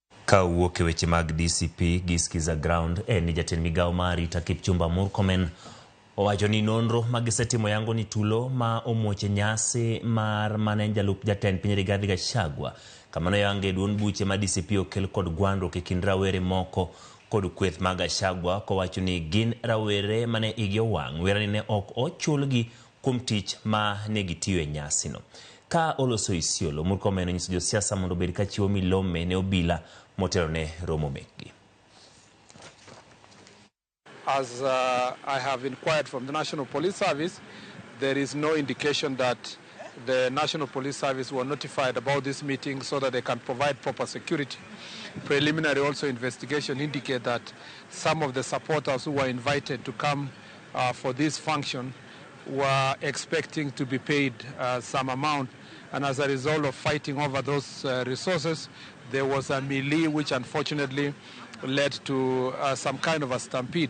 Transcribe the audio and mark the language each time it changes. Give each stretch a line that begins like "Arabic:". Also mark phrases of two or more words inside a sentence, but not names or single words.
Luo (Kenya and Tanzania): Ka wuok e weche mag DCP giskiza ground ni jatend migao mari Kipchumba MURKOMEN owacho ni nonro magisetimo yango ni tulo ma omuoche nyasi mar mane jalup jatend piny Rigathi Gachagua kamano yange duon buche ma DCP okel kod gwandruok e kind rawere moko kod kweth mag Gachagua kowacho ni gin rawere mane igi owang' wera ni ne ok ochulgi kuom tich ma ne gitiyo e nyasi no. Ka oloso Isiolo, MURKOMEN onyiso josiasa mondo obed ka chiwo milome ne obila motelo ne romo mekgi.
English: As I have inquired from the National Police Service, there is no indication that the National Police Service were notified about this meeting so that they can provide proper security. Preliminary also investigation indicate that some of the supporters who were invited to come for this function were expecting to be paid some amount, and as a result of fighting over those resources, there was a melee which unfortunately led to some kind of a stampede.